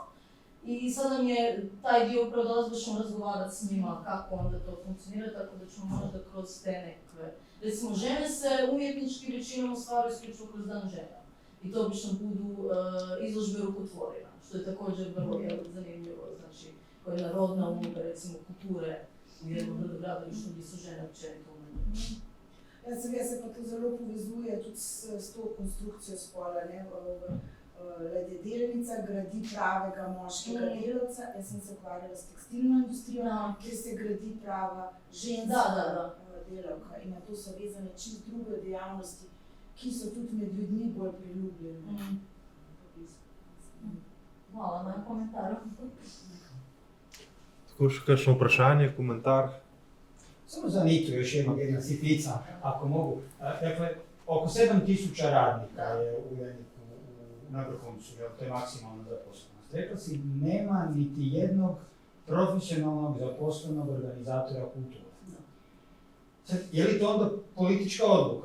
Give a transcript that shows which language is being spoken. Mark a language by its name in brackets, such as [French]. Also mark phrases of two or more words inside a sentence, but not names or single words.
[Croatian] I sad nam je taj dio upravo da baš ćemo razgovarati s njima kako onda to funkcionira, tako da ćemo možda kroz te nekakve. Recimo žene se umjetnički većinom ostvaruju isključivo kroz dan žena. I to obično budu izložbe rukotvorina, što je također vrlo zanimljivo, znači koja je narodna unutar recimo kulture u jednom brodogradilištu gdje su žene općenito umanjene. [Slovenian] Ja se pa to zelo povezuje tudi s to konstrukcijo spola. Ladjedelnica gradi pravega moškega delavca, jaz sem se ukvarjala s tekstilno industrijo, kjer se gradi prava ženska delavka in na to so vezane čist druge dejavnosti, ki so tudi med ljudmi bolj priljubljene. Hvala na komentarju. Tako še kakšno vprašanje, komentar? [Croatian] Samo za Nitu još jedna sitnica, ako mogu. Dakle, oko 7000 radnika je u Uljaniku na vrhuncu, to je maksimalna zaposlenost. Rekla si, nema niti jednog profesionalnog zaposlenog organizatora kulture. Sad, je li to onda politička odluka?